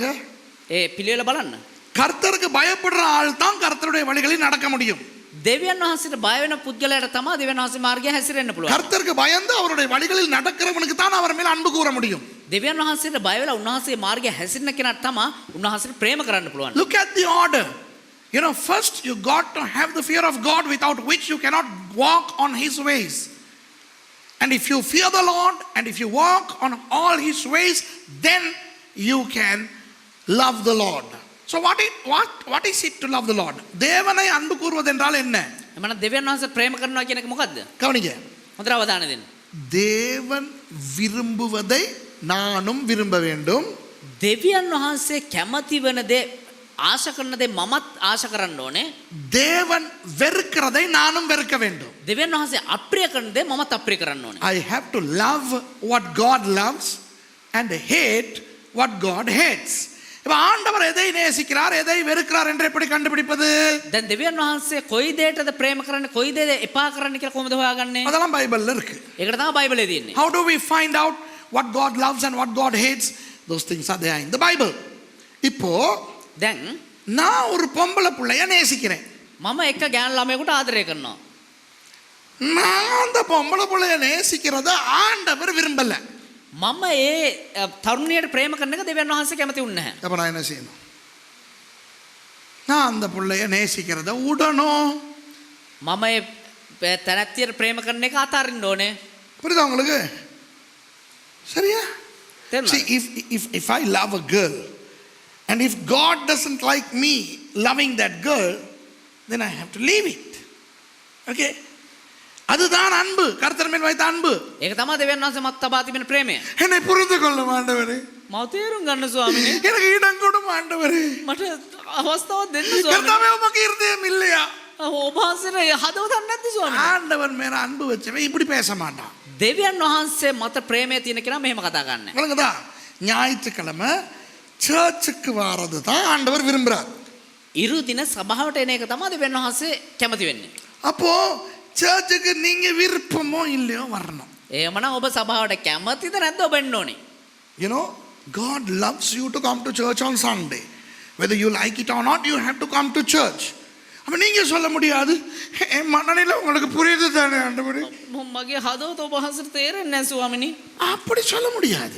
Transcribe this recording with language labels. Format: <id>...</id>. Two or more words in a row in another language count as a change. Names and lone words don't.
<si>ඒ පිළිවෙල බලන්න.</si> <ta>கர்த்தருக்கு பயப்படுற ஆள் தான் கர்த்தருடைய வழிகளில் நடக்க முடியும்.</ta> <si>දෙවියන් වහන්සේට බය වෙන පුද්ගලයාට තමයි දෙවියන් වහන්සේ මාර්ගය හැසිරෙන්න පුළුවන්.</si> <ta>கர்த்தருக்கு பயந்து அவருடைய வழிகளில் நடக்கிறவனுக்கு தான் அவர் மேல் அன்பு கூற முடியும்.</ta> <si>දෙවියන් වහන්සේට බය වෙලා උන්වහන්සේ මාර්ගය හැසිරෙන්න කෙනාට තමයි උන්වහන්සේට ප්‍රේම කරන්න පුළුවන්.</si> <en>Look at the order. You know, first you got to have the fear of God, without which you cannot walk on his ways. And if you fear the Lord and if you walk on all his ways, then you can love the Lord. So what is it to love the Lord?</en> <ta>தேவனை அன்பு கூறுவது என்றால் என்ன?</ta> <si>එමනම් දෙවියන් වහන්සේ ප්‍රේම කරනවා කියන එක මොකද්ද?</si> <ta>கவனிங்க.</ta> <si>හොඳට අවධානය දෙන්න.</si> <ta>தேவன் விரும்புவதை நானும் விரும்ப வேண்டும்.</ta> <si>දෙවියන් වහන්සේ කැමති වෙන දේ ආශා කරන දේ මමත් ආශා කරන්න ඕනේ.</si> <ta>தேவன் வெறுக்கிறதை நானும் வெறுக்க வேண்டும்.</ta> <si>දෙවියන් වහන්සේ අප්‍රිය කරන දේ මමත් අප්‍රිය කරන්න ඕනේ.</si> <en>I have to love what God loves and hate what God hates.</en> <ta>இப்ப ஆண்டவர் எதை நேசிக்கிறார், எதை வெறுக்கிறார் என்று எப்படி கண்டுபிடிப்பது?</ta> <si>දැන් දෙවියන් වහන්සේ කොයි දෙයකටද ප්‍රේම කරන්නේ කොයි දෙයද එපා කරන්නේ කියලා කොහොමද හොයාගන්නේ?</si> <ta>அதெல்லாம் பைபிள்ல இருக்கு.</ta> <si>ඒකට තමයි බයිබලයේ තියෙන්නේ.</si> <en>How do we find out what God loves and what God hates? Those things are there in the Bible.</en> <ta>இப்போ</ta> <si>දැන්</si> <ta>நான் ஒரு பொம்பளை பிள்ளைய நேசிக்கிறேன்.</ta> <si>මම එක ගෑනු ළමයෙකුට ආදරය කරනවා.</si> <ta>நான் அந்த பொம்பளை பிள்ளைய நேசிக்கிறத ஆண்டவர் விரும்பல.</ta> <si>මම ඒ තරුණියට ප්‍රේම කරන එක දෙවියන් වහන්සේ කැමති වුණේ නැහැ.</si> <ta>அப்ப நான் என்ன செய்யணும்? நான் அந்த பிள்ளைய நேசிக்கிறத விடணும்.</ta> <si>මම ඒ තැනැත්තියට ප්‍රේම කරන එක අතාරින්න ඕනේ.</si> <ta>புரியுதா உங்களுக்கு? சரியா?</ta> <si>තේරුණාද?</si> <en>See, if I love a girl and if God doesn't like me loving that girl, then I have to leave it. Okay?</en> <ta>அதுதான் அன்பு, கர்த்தர் மேல் வைத்த அன்பு.</ta> <si>ඒක තමයි දෙවියන් වහන්සේ මත් තබා තිබෙන ප්‍රේමය.</si> <ta>என்னை புரிந்து கொள்ளும் ஆண்டவரே.</ta> <si>මම තේරුම් ගන්න ස්වාමීනි.</si> <ta>எனக்கு இடம் கொடும் ஆண்டவரே.</ta> <si>මට අවස්ථාවක් දෙන්න ස්වාමීනි.</si> <ta>கர்த்தாவே உமக்கு இருதயம் இல்லையா?</ta> <si>ඔබ වහන්සේට හදවතක් නැද්ද ස්වාමීනි?</si> <ta>ஆண்டவர் மேல அன்பு வச்சவன் இப்படி பேச மாட்டான்.</ta> <si>දෙවියන් වහන්සේ මත ප්‍රේමය තියෙන කෙනා මෙහෙම කතා කරන්නේ.</si> <ta>விளங்குதா? ஞாயிற்றுக்கிழமை சர்ச்சுக்கு வாரது தான் ஆண்டவர் விரும்புறார்.</ta> <si>ඉරු දින සභාවට එන එක තමයි දෙවියන් වහන්සේ කැමති වෙන්නේ.</si> <ta>அப்போ சர்ச்சுக்கு நீங்க விருப்பமோ இல்லையோ வரணும்.</ta> <si>එහෙමනම් ඔබ සභාවට කැමතිද නැද්ද ඔබ එන්න ඕනේ?</si> <en>You know, God loves you to come to church on Sunday. Whether you like it or not, you have to come to church.</en> <ta>அப்ப நீங்க சொல்ல முடியாது, என் மனநிலை உங்களுக்கு புரியுது தானே ஆண்டவரே?</ta> <si>මගේ හදවත ඔබ වහන්සේට තේරෙන්නේ නැහැ ස්වාමීනි.</si> <ta>அப்படி சொல்ல முடியாது.</ta>